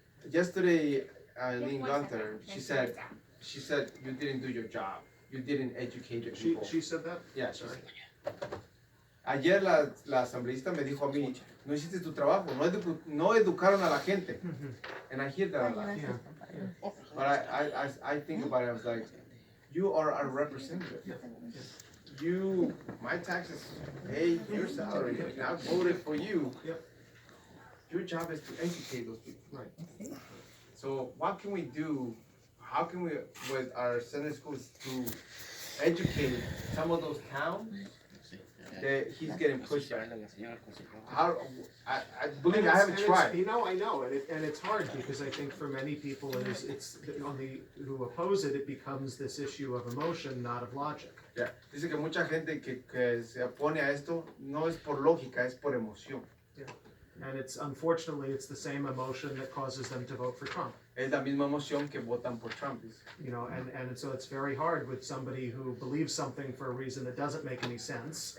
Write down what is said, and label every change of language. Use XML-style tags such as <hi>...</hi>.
<en>Yesterday, Eileen Gunther, she said you didn't do your job. You didn't educate the people. She said that? Yeah, sorry.</en> <es>Ayer la asambleísta me dijo a mí, no hiciste tu trabajo, no educaron a la gente.</es> <en>And I hear that a lot. Yeah. But I think about it, I was like, you are our representative. My taxes pay your salary, I voted for you. Yep. Your job is to educate those people. Right. So what can we do? How can we, with our Senate schools, to educate some of those towns he's getting pushed back. How, I believe I haven't tried. You know, I know, and it's hard because I think for many people, it's on the who oppose it, it becomes this issue of emotion, not of logic. Yeah.</en> <es>Dice que mucha gente que se opone a esto no es por lógica, es por emoción.</es> <en>And unfortunately it's the same emotion that causes them to vote for Trump.</en> <es>Es la misma emoción que votan por Trump.</es> <en>You know, and so it's very hard with somebody who believes something for a reason that doesn't make any sense.</en>